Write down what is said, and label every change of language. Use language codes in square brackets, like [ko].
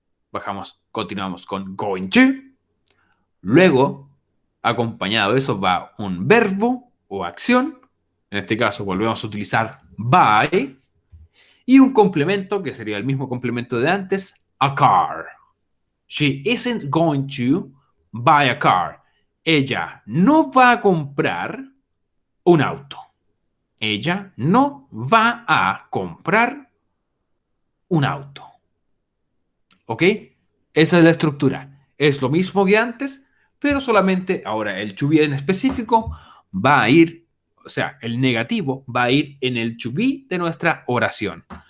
[es] Bajamos, continuamos con going to. Luego, acompañado de eso va un verbo o acción. En este caso volvemos a utilizar by. Y un complemento, que sería el mismo complemento de antes, a car. [en] She isn't going to buy a car. [es] Ella no va a comprar un auto. Ella no va a comprar un auto. ¿Ok? Esa es la estructura. Es lo mismo que antes, pero solamente ahora el to be en específico va a ir, o sea, el negativo va a ir en el to be de nuestra oración.